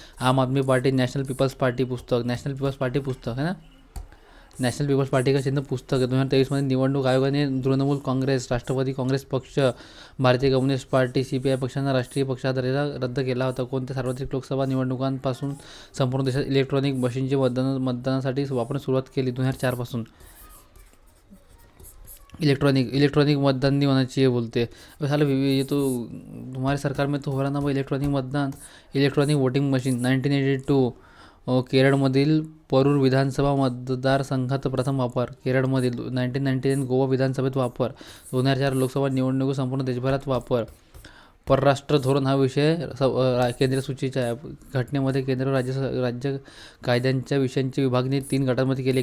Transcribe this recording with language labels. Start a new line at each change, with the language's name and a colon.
Marathi: आम आदमी party, national people's party पुस्तक है ना. नॅशनल पीपल्स पार्टी का चिन्ह पुस्तक आहे. 2023 निवडणूक आयोगाने तृणमूल काँग्रेस, राष्ट्रवादी काँग्रेस पक्ष, भारतीय कम्युनिस्ट पार्टी, CPI पक्षांना राष्ट्रीय पक्षाचा दर्जा रद्द केला होता. कोणत्या सार्वत्रिक लोकसभा निवडणुकांपासून संपूर्ण देशात इलेक्ट्रॉनिक मशीनचे मतदानासाठी वापरण्यास सुरुवात केली. 2004 पासून इलेक्ट्रॉनिक मतदान
Hindi: नहीं होना चाहिए बोलते. साला ये तो तुम्हारे सरकार में तो हो रहा ना भाई.
Marathi: इलेक्ट्रॉनिक वोटिंग मशीन 1982 केरळमधील परूर विधानसभा मतदारसंघात प्रथम वापर. केरळमधील 1999 गोवा विधानसभेत वापर. 2004 लोकसभा निवडणूक संपूर्ण देशभरात वापर. परराष्ट्र धोरण हा विषय केंद्रीय सूचीचा आहे. घटनेमध्ये केंद्र व राज्य कायद्यांच्या विषयांची विभागणी 3 गटांमध्ये केली.